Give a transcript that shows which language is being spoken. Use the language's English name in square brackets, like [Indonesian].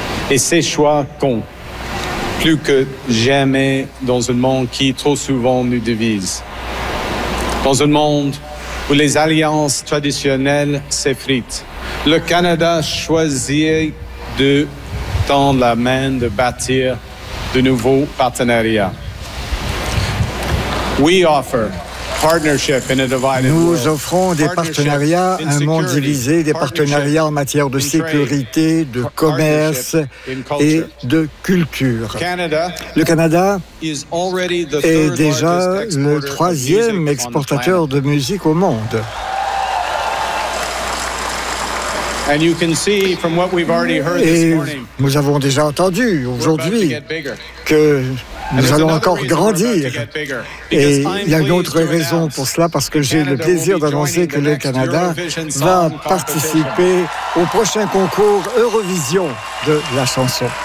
[French] Et ces choix comptent plus que jamais dans un monde qui trop souvent nous divise. Dans un monde où les alliances traditionnelles s'effritent, le Canada choisit de tendre la main de bâtir de nouveaux partenariats. [English] We offer partnership in a divided world. [French] Nous offrons des partenariats à un monde divisé, des partenariats en matière de sécurité, de commerce et de culture. Le Canada est déjà le troisième exportateur de musique au monde. [English] And you can see from what we've already heard this morning. [French] Nous avons déjà entendu aujourd'hui que nous allons encore grandir. Et il y a une autre raison pour cela, parce que j'ai le plaisir d'annoncer que le Canada va participer au prochain concours Eurovision de la chanson.